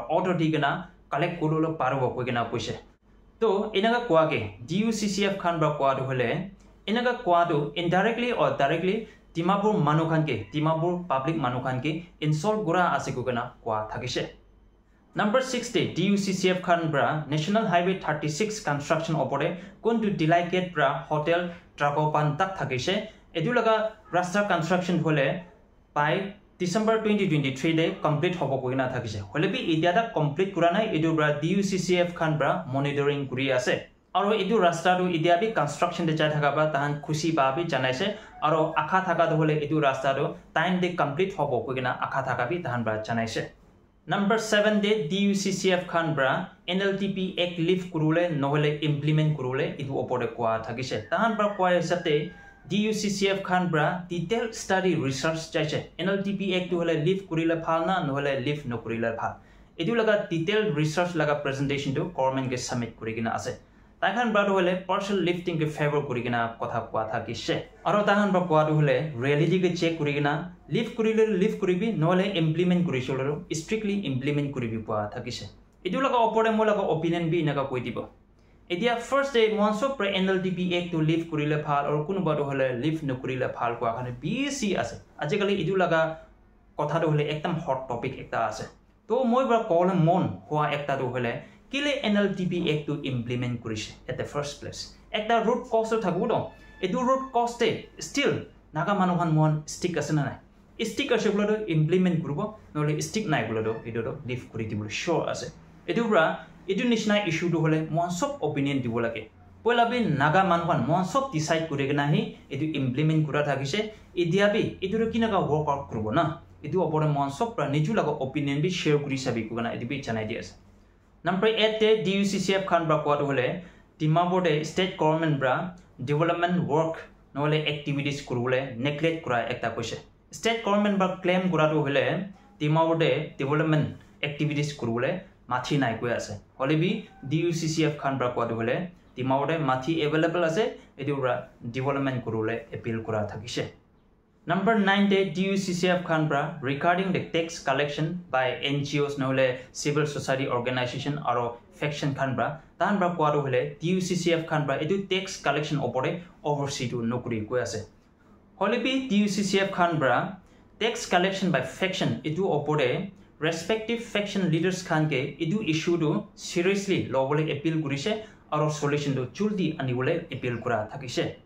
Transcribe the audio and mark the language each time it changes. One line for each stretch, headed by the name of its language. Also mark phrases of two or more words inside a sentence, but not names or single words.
Naga Pidgin: order digina collect korolo parbo koigina koise to enaga kwa ke DUCCF khan bra kwa to hole enaga kwa to
English: indirectly or directly
Naga Pidgin: Dimapur manukhan ke Dimapur public manukhan ke insult gura ase kogana kwa thakise number 60 DUCCF khan bra National Highway 36 construction opore kontu delicate bra hotel Trakopan tak thakise edu laga rasta construction hole by December 2023 de complete hobo koina thakise hole bi idia da complete kura nai edu bra DUCCF khan bra monitoring kuri ase aro edu rasta do idia bi construction de jai thaka ba tahan khushi ba bi janaise aro akha thaka do hole edu rasta do time de complete hobo koina akha thaka bi tahan bra janaise number 7 de DUCCF khan bra NLTP act lift kurule nohole implement kurule edu opore kwa thakise tahan bra kwa esate DUCCF khan bra
English: detailed study research
Naga Pidgin: chaise NLTP act hole lift kurile phal na nohole lift no kurile phal edu laga
English: detailed research
Naga Pidgin: laga presentation to government ke submit kurigina ase tahan bra hole
English: partial lifting
Naga Pidgin: ke favor kurigina kotha kwa thakise aro tahan bra kwa hole reality ke check kurigina lift kuribi nohole implement kurisolo
English: strictly implement
Naga Pidgin: kuribi kwa thakise edu laga opore mo laga opinion bi naga koi dibo edia
English: first day
Naga Pidgin: monso pre NLTP act to lift kurile phal or kunu ba hole lift no kurile phal kwa khane BC ase ajikali edu laga kotha do hole ekdam
English: hot topic
Naga Pidgin: ekta ase to moi bra call mon hwa ekta do hole kile NLTP act to implement kurise
English: at the first place
Naga Pidgin: ekta
English: root cause
Naga Pidgin: thaku do edu
English: root cause
Naga Pidgin: still naga manuhan mon stick ase na nai stick ase gulo do implement kurubo nole stick nai gulo do edu do lift kuri dibul sure ase edu bra edu nishna issue do hole mon sob opinion dibo lage poila bi naga manuhan mon sob decide kurege nahi edu implement kura thakise edia bi edu ro kinaga
English: work out
Naga Pidgin: kurubo na edu opore mon sob pra niju laga opinion bi share kuri sabi kugana edu bi chanai di ase number 8 de DUCCF khan bra kwa hole Dimapur de state government bra
English: development work
Naga Pidgin: nole activities kurule neglect kura ekta koise state government bra claim kura to hole Dimapur de
English: development activities
Naga Pidgin: kurule mathi nai koi ase hole bi DUCCF khan bra kwa hole Dimapur de mathi available ase edu bra development kurule appeal kura thakise number 9 de DUCCF khan bra
English: regarding the tax collection by NGOs
Naga Pidgin: nole
English: civil society organization
Naga Pidgin: aro faction khan bra tan bra kwa hole DUCCF khan bra edu
English: tax collection
Naga Pidgin: opore oversee to nokuri koi ase hole bi DUCCF khan bra
English: tax collection by faction
Naga Pidgin: edu opore respective
English: faction leaders
Naga Pidgin: khan ke edu issue do seriously lobole appeal kurise aro solution do juldi anibole appeal kura thakise